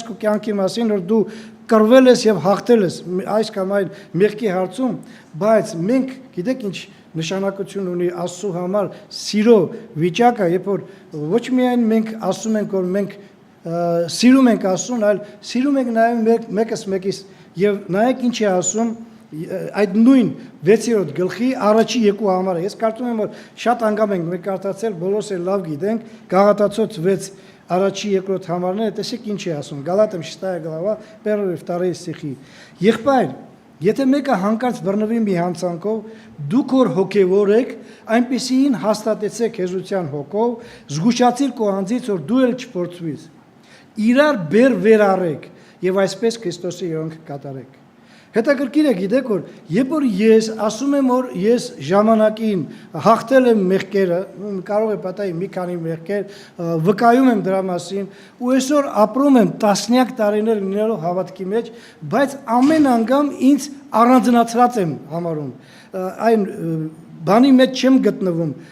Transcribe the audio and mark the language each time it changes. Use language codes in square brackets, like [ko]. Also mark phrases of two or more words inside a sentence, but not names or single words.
[hy] քո կյանքի մասին, որ դու կռվել ես եւ հաղթել ես այս կամ այն մեղքի հարցում, բայց մենք գիտեք ինչ նշանակություն ունի Աստծո համար սիրո վիճակը, երբ որ ոչ միայն մենք ասում ենք, որ մենք սիրում ենք Աստծուն, այլ սիրում ենք նաև մեկս մեկիս եւ նայեք ինչ է ասում այդ նույն 6-րդ գլխի առաջի երկու համարը։ Ես կարծում եմ, որ շատ անգամ ենք մենք կարդացել, բոլորս էլ լավ գիտենք, Գաղատացոց 6 առաջի երկրորդ համարները, տեսեք ինչ է ասում, [ru] Գալատам 6 глава, 1 и 2 стихи։ [hy] Եղբայր, եթե մեկը հանկարծ բռնվի մի հանցանքով, դուք որ հոգևոր եք, այնպիսին հաստատեցեք հեզության հոգով, զգուշացիր քո անձից, որ դու էլ չփորձվես։ Իրար վեր առեք եւ այսպես Քրիստոսի երանգ կատարեք։ Հետաքրքիր է գիտեք, որ երբ որ ես ասում եմ, որ ես ժամանակին հաղթել եմ մեղքերը, կարող է պատահի մի քանի մեղքեր, վկայում եմ դրա մասին, ու այսօր ապրում եմ տասնյակ տարիներ լինելով հավատքի մեջ, բայց ամեն անգամ ինձ առանձնացրած եմ համարում, այն բանի մեջ չեմ գտնվում,